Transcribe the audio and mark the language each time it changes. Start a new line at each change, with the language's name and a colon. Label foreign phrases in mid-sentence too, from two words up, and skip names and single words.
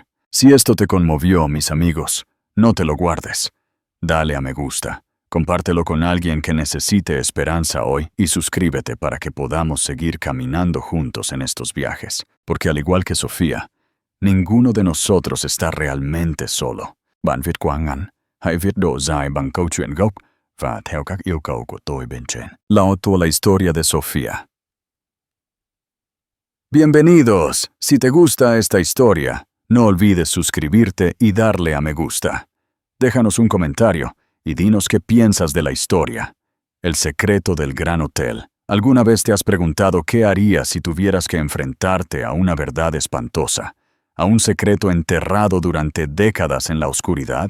Spanish: Si esto te conmovió, mis amigos, no te lo guardes. Dale a me gusta, compártelo con alguien que necesite esperanza hoy y suscríbete para que podamos seguir caminando juntos en estos viajes. Porque al igual que Sofía, ninguno de nosotros está realmente solo.
Vietnamese: Bạn viết qua ngắn, hãy viết độ dài bằng câu chuyện gốc và theo các yêu cầu của tôi bên trên.
Spanish: La auto la historia de Sofía. Bienvenidos. Si te gusta esta historia, no olvides suscribirte y darle a me gusta. Déjanos un comentario y dinos qué piensas de la historia. El secreto del Gran Hotel. ¿Alguna vez te has preguntado qué harías si tuvieras que enfrentarte a una verdad espantosa, a un secreto enterrado durante décadas en la oscuridad?